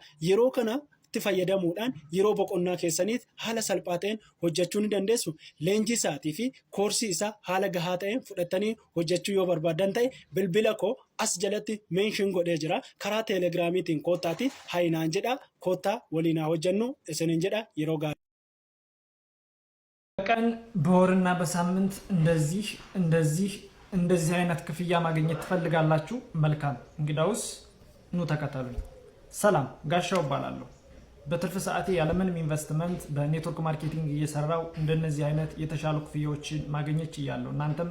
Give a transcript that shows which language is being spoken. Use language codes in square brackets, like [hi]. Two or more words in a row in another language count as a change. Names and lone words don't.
[om] Yeroo kana itti fayyadamuudhaan yeroo boqonnaa keessaniif haala salphaa ta'een hojjechuu ni dandeessu. Leenjii isaatii fi koorsii isaa haala gahaa ta'een fudhattanii hojjechuu yoo barbaadan ta'e bilbila koo as jalatti meenshin godhee jira. Karaa teelegiraamiitiin koottaati hayinaan jedha. Koottaa waliin hojjennu isinin jedha. yeroo gaarii [am] ቀን በወርና በሳምንት እንደዚህ አይነት ክፍያ ማግኘት ትፈልጋላችሁ? መልካም እንግዳውስ ኑ ተከተሉኝ። ሰላም ጋሻው እባላለሁ። በትርፍ ሰዓቴ ያለምንም ኢንቨስትመንት በኔትወርክ ማርኬቲንግ እየሰራው እንደነዚህ አይነት የተሻሉ ክፍያዎችን ማግኘት ይያለሁ። እናንተም